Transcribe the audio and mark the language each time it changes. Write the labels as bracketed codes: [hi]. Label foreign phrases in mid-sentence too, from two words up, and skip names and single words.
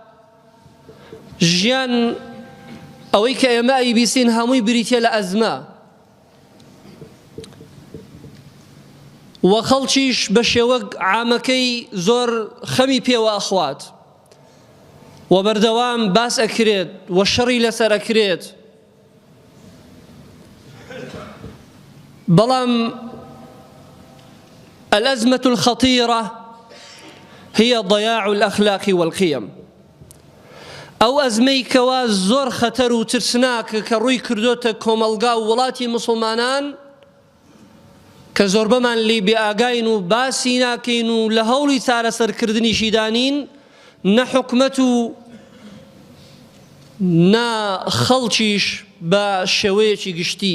[ckb] ژیان ئەوەی کە ئێمە ئەیبیستین هەمووی بریتیە لە ئەزمە، وە خەڵکیش بە شێوەک عامەکەی زۆر خەمی پێوە ئەخوات، و بەردەوام باس ئەکرێت و شەڕی لەسەر ئەکرێت. [ar] بەڵام الأزمة الخطيرة هي ضياع الأخلاق والقيم. [ckb] ئەو ئەزمەی کەوا زۆر خەتەر و ترسناکە کە ڕووی کردوتە کۆمەلگا و وڵاتی مسلمانان، کە زۆربەمان لێی بێئاگاین و باسی ناکەین و لە هەوڵی چارەسەرکردنیشی دانین، نە حکومەت و نا خەڵکیش بە شێوەیەکی گشتی.